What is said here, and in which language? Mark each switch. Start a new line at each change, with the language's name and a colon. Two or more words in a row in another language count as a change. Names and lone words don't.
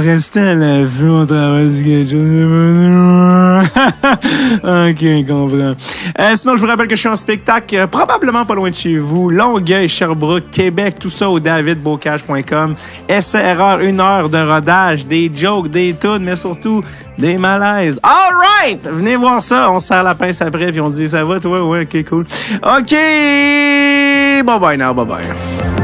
French: Restez à la vue, on travaille sur quelque chose. Ok, on comprend. Sinon, je vous rappelle que je suis en spectacle, probablement pas loin de chez vous, Longueuil, Sherbrooke, Québec, tout ça au davidbocage.com. Essai-erreur, 1 heure de rodage, des jokes, des tunes, mais surtout des malaises.
English: All right!
French: Venez voir ça, on serre la pince après, puis on dit, ça va toi? Ouais, ok, cool.
English: OK! Bye-bye now, bye-bye.